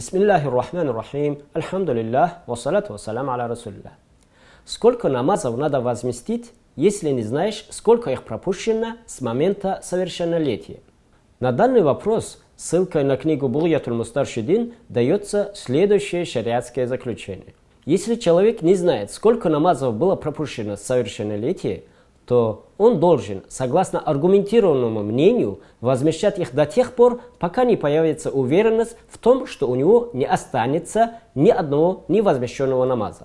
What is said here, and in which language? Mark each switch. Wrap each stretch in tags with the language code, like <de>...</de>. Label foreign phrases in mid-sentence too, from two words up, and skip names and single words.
<ar>بسم الله الرحمن الرحيم الحمد لله والصلاة والسلام على رسول الله.</ar> <ru>Сколько намазов надо возместить, если не знаешь, сколько их пропущено с момента совершеннолетия? На данный вопрос ссылкой на книгу Бугьятуль Мустаршидин дается следующее шариатское заключение. Если человек не знает, сколько намазов было пропущено с совершеннолетия, то он должен, согласно аргументированному мнению, возмещать их до тех пор, пока не появится уверенность в том, что у него не останется ни одного невозмещенного намаза.</ru>